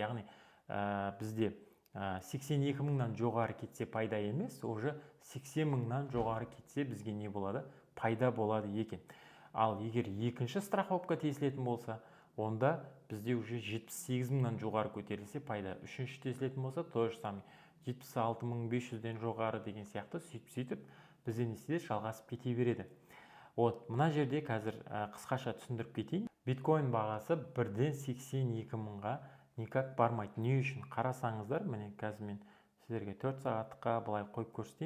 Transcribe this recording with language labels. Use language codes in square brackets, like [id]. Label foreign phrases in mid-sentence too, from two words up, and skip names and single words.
[kk] Яғни бізде 82.000-нан жоғары кетсе пайда емес, уже 80.000-нан жоғары кетсе бізге не болады? Пайда болады екен. Ал егер екінші страховка тесілетін болса, онда бізде уже 78.000-нан жоғары көтерілсе пайда. Үшінші тесілетін болса, [ru] то же самое [kk] 76.500-ден жоғары деген сияқты сөйтіп бізде не істейді? Жалғасып кете береді. Мына жерде қазір қысқаша түсіндіріп кетейін. Биткоин бағасы 1-ден 82.000-ға никак бармайды. Не үшін? Қарасаңыздар, міне қазір мен сіздерге 4 сағаттыққа былай қойып көрсетейін.